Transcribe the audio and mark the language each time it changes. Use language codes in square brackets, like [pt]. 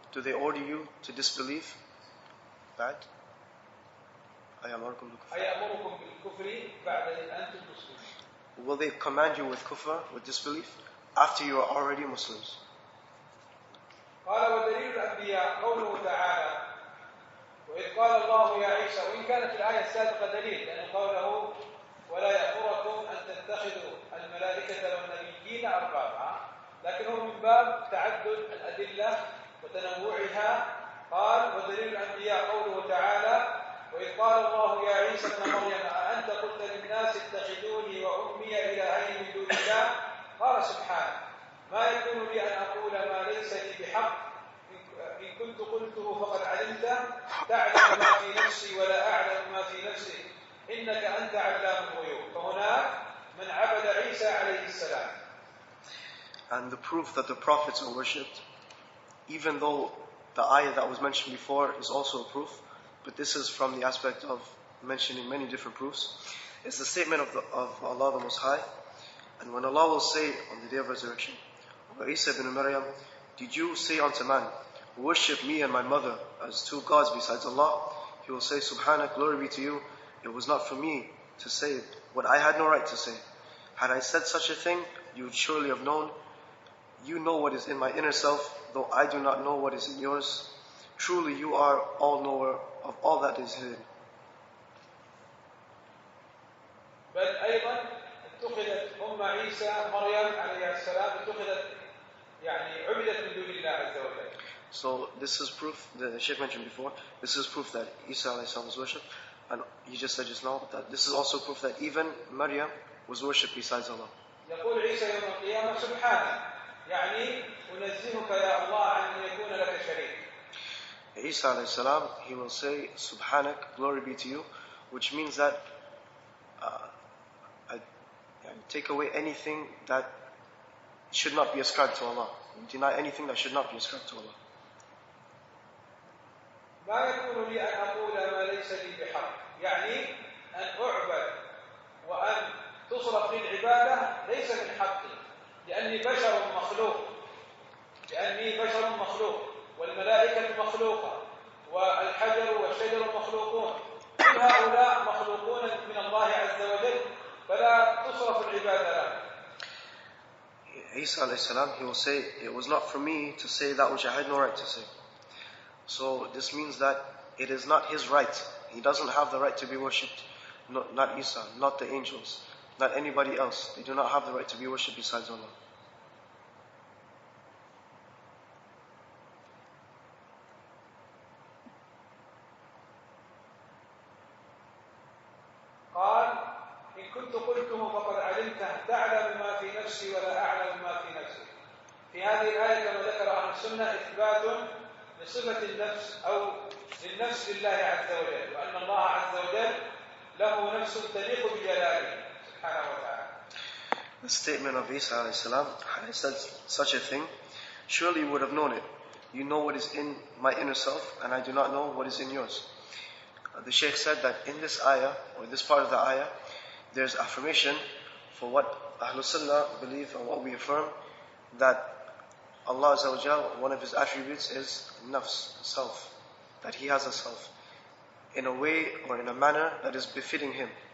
[en] Do they order you to disbelieve? Bad. [ar] أيأمركم بالكفر. أيأمركم بالكفر بعد إذ أنتم مسلمون. [en] Will they command you with kufr, with disbelief, after you are already Muslims? [ar] قال ودليل الأنبياء قوله تعالى وإذ قال الله يا عيسى وإن كانت الآية السابقة دليل لأنه قوله ولا يأمركم أن تتخذوا الملائكة والنبيين أربابا لكنه من باب تعدد الأدلة وتنوعها قال ودليل الأنبياء قوله تعالى وإذ قال الله يا عيسى ابن مريم أأنت قلت للناس اتخذوني وأمي إلهين من دون الله قال سبحانه ما يكون لي أن أقول ما ليس لي بحق إن كنت قلته فقد علمته تعلم ما في نفسي ولا أعلم ما في نفسي إنك أنت علام الغيوب. فهناك من عبد عيسى عليه السلام. [en] And the proof that the prophets are worshipped, even though the ayah that was mentioned before is also a proof, but this is from the aspect of mentioning many different proofs, is the statement of Allah the Most High. And when Allah will say on the day of resurrection, O Isa ibn Maryam, did you say unto man, worship me and my mother as two gods besides Allah? He will say, Subhanak, glory be to you. It was not for me to say what I had no right to say. Had I said such a thing, you would surely have known. You know what is in my inner self, though I do not know what is in yours. Truly you are all knower of all that is hidden. [ar] بل أيضا اتخذت أم عيسى مريم عليه السلام اتخذت يعني عبدت من دون الله عز وجل. [en] So this is proof, the Shaykh mentioned before, this is proof that Isa alayhi salam was worshipped. And he just said just now that this is also proof that even Maryam was worshipped besides Allah. [ar] يقول عيسى يوم القيامة سبحانه يعني أنزهك يا الله عن أن يكون لك شريك. [en] Isa alayhi salam, he will say, Subhanak, glory be to you, which means that I take away anything that should not be ascribed to Allah. Deny anything that should not be ascribed to Allah. [ar] ما يكون لي أن أقول ما ليس لي بحق يعني أن أعبد وأن تصرف لي العبادة ليس من حقي لأني بشر مخلوق والملائكة مخلوقة والحجر والشجر مخلوقون كل هؤلاء مخلوقون من الله عز وجل فلا تصرف العبادة له. [en] Isa alayhi salam, he will say, it was not for me to say that which I had no right to say. So this means that it is not his right. He doesn't have the right to be worshipped. Not Isa, not the angels, not anybody else. They do not have the right to be worshipped besides Allah. [ar] قال إن كنت قلته فقد علمته تعلم ما في نفسي ولا أعلم ما في نفسي. في هذه الآية كما ذكر أهل السنة إثبات لصفة النفس أو للنفس لله عز وجل وأن الله عز وجل له نفس تليق بجلاله سبحانه وتعالى. [en] The statement of Isa alayhi salam, had I said such a thing, surely you would have known it. You know what is in my inner self, and I do not know what is in yours. The Shaykh said that in this ayah, or this part of the ayah, there's affirmation for what Ahlul Sunnah believe and what we affirm, that Allah Azza wa Jal, one of His attributes is nafs, self, that He has a self, in a way or in a manner that is befitting Him.